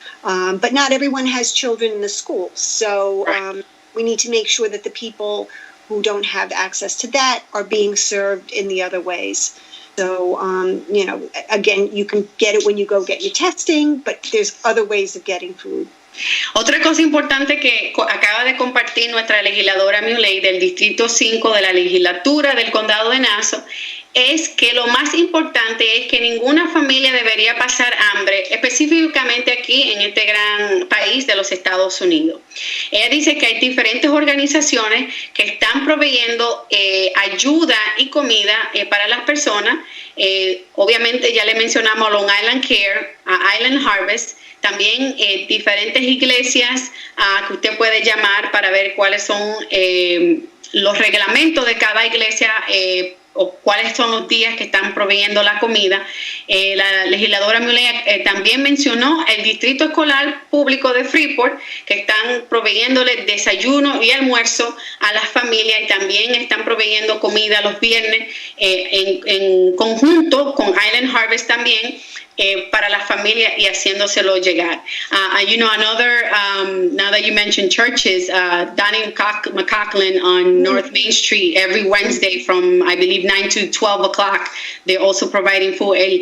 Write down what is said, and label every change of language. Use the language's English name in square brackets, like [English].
[English] But not everyone has children in the schools. So we need to make sure that the people who don't have access to that are being served in the other ways. So, again, you can get it when you go get your testing, but there's other ways of getting food. [Spanish] Otra cosa importante que acaba de compartir nuestra legisladora Mule del Distrito 5 de la Legislatura del Condado de Nassau es que lo más importante es que ninguna familia debería pasar hambre, específicamente aquí en este gran país de los Estados Unidos. Ella dice que hay diferentes organizaciones que están proveyendo ayuda y comida para las personas. Obviamente ya le mencionamos a Long Island Care, a Island Harvest, también diferentes iglesias que usted puede llamar para ver cuáles son los reglamentos de cada iglesia o cuáles son los días que están proveyendo la comida. La legisladora Mule también mencionó el Distrito Escolar Público de Freeport, que están proveyéndole desayuno y almuerzo a las familias y también están proveyendo comida los viernes en conjunto con Island Harvest también. para la familia y haciéndoselo llegar. [English] Another, now that you mentioned churches, Donnie McCaughlin on North Main Street every Wednesday from, I believe, 9 to 12 o'clock. They're also providing food.